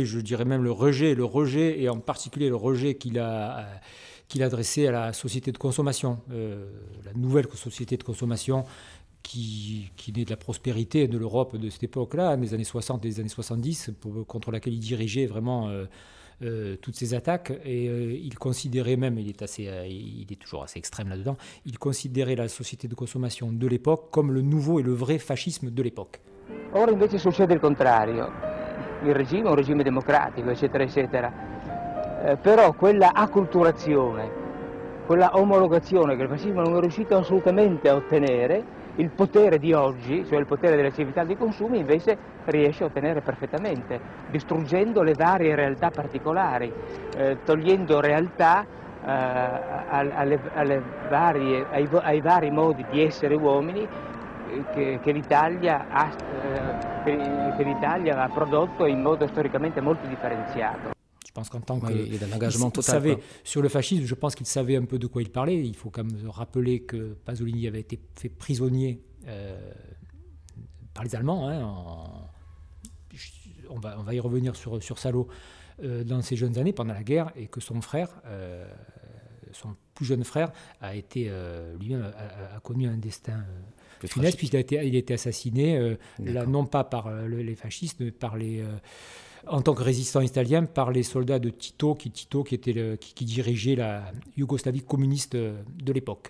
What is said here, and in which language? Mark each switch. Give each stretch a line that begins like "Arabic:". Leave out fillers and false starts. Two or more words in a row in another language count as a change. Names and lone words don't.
French: Je dirais même le rejet, et en particulier le rejet qu'il a adressé à la société de consommation, la nouvelle société de consommation qui naît de la prospérité de l'Europe de cette époque-là, des années 60 et des années 70, contre laquelle il dirigeait vraiment toutes ces attaques. Et il considérait même, il est toujours assez extrême là-dedans, il considérait la société de consommation de l'époque comme le nouveau et le vrai fascisme de l'époque.
Italian: Ora invece succede il contrario, il regime è un regime democratico, eccetera, eccetera, però quella acculturazione, quella omologazione che il fascismo non è riuscito assolutamente a ottenere, il potere di oggi, cioè il potere della civiltà dei consumi, invece riesce a ottenere perfettamente, distruggendo le varie realtà particolari, togliendo realtà ai vari modi di essere uomini che l'Italia ha prodotto in modo storicamente molto differenziato.
French: Je pense qu'en tant que savait sur le fascisme, je pense qu'il savait un peu de quoi il parlait. Il faut quand même rappeler que Pasolini avait été fait prisonnier par les Allemands. On va y revenir sur Salo dans ses jeunes années pendant la guerre, et que son frère, son plus jeune frère, a été lui-même a connu un destin funeste, puisqu'il a été assassiné là, non pas par les fascistes, mais par en tant que résistant italien, par les soldats de Tito qui dirigeait la Yougoslavie communiste de l'époque.